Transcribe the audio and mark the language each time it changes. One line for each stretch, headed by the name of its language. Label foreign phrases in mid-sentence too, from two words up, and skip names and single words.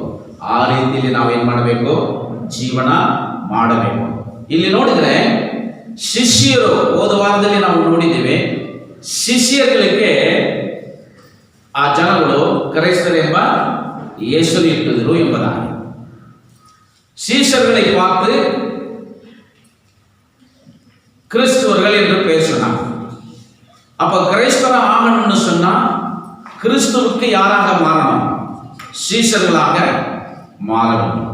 Kannada: ಆ ರೀತಿಯಲ್ಲಿ ನಾವೇನು ಮಾಡಬೇಕು? ಜೀವನ ಮಾಡಬೇಕು. ಇಲ್ಲಿ ನೋಡಿದರೆ ಶಿಷ್ಯರು, ಹೋದ ವಾರದಲ್ಲಿ ನಾವು ನೋಡಿದ್ದೇವೆ, ಶಿಷ್ಯಗಳಿಗೆ ಆ ಜನಗಳು ಕ್ರೈಸ್ತರೆಂಬ ಹೆಸರು ಇಟ್ಟಿದ್ರು ಎಂಬುದಾಗಿ.
Tamil: சீஷர்களை பார்த்து கிறிஸ்துவர்கள் என்று பெயர் சொன்னாங்க. அப்ப கிரைஸ்தவ ஆகணும்னு சொன்னா கிறிஸ்துவுக்கு யாராக மாறணும்? சீஷர்களாக மாற வேண்டும்.